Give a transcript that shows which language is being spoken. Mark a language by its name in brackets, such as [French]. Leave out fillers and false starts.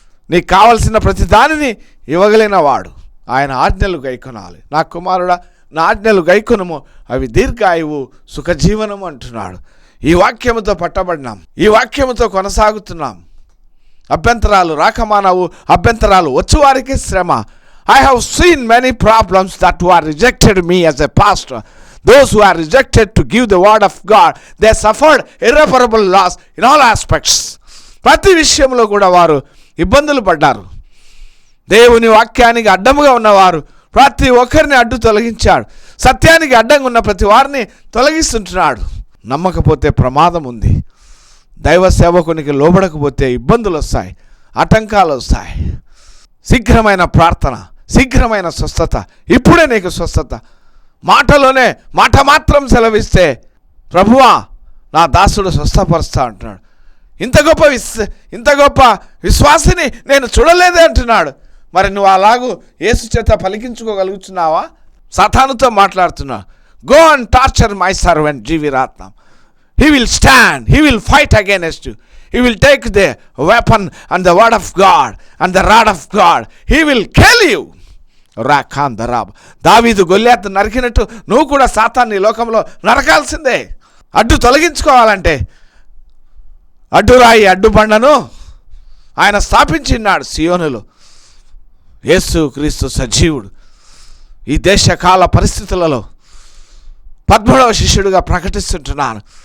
[Telugu] నీకు కావలసిన ప్రతి దానిని ఇవ్వగలిగిన వాడు. ఆయన ఆజ్ఞలు గైకొనాలి. నా కుమారుడా, నా ఆజ్ఞలు గైకొనుము, అవి దీర్ఘాయువు సుఖజీవనము అంటున్నాడు. ఈ వాక్యముతో పట్టబడినాం, ఈ వాక్యముతో కొనసాగుతున్నాం. అభ్యంతరాలు రాకమానవు, అభ్యంతరాలు వచ్చువారికి శ్రమ. [English] I have seen many problems that who are rejected me as a pastor. Those who are rejected to give the word of God, they suffered irreparable loss in all aspects. [Telugu] ప్రతి విషయంలో కూడా వారు ఇబ్బందులు పడ్డారు. దేవుని వాక్యానికి అడ్డముగా ఉన్నవారు ప్రతి ఒక్కరిని అడ్డు తొలగించాడు. సత్యానికి అడ్డంగా ఉన్న ప్రతి వారిని తొలగిస్తుంటున్నాడు. నమ్మకపోతే ప్రమాదం ఉంది. దైవ సేవకునికి లోబడకపోతే ఇబ్బందులు వస్తాయి, ఆటంకాలు వస్తాయి. శీఘ్రమైన ప్రార్థన, శీఘ్రమైన స్వస్థత. ఇప్పుడే నీకు స్వస్థత. మాటలోనే మాట మాత్రం సెలవిస్తే ప్రభువా నా దాసుడు స్వస్థపరుస్తా అంటున్నాడు. ఇంత గొప్ప విశ్వాసిని నేను చూడలేదే అంటున్నాడు. మరి నువ్వు అలాగూ యేసు చేత పలికించుకోగలుగుతున్నావా? సాతానుతో మాట్లాడుతున్నావు. [English] go and torture my servant [Telugu] జీవిరాత్నం. [English] He will stand, he will fight against you. He will take the weapon and the word of God and the rod of God. He will kill you. రాఖాందరాబ్. దావీదు గొల్యాతు నరికినట్టు నువ్వు కూడా సాతాన్ని ఈ లోకంలో నరకాల్సిందే. అడ్డు తొలగించుకోవాలంటే అడ్డురాయి అడ్డుబండను ఆయన స్థాపించినాడు సియోనులో. యేసు క్రీస్తు సజీవుడు. ఈ దేశకాల పరిస్థితులలో 13వ శిష్యుడిగా ప్రకటిస్తున్నాను.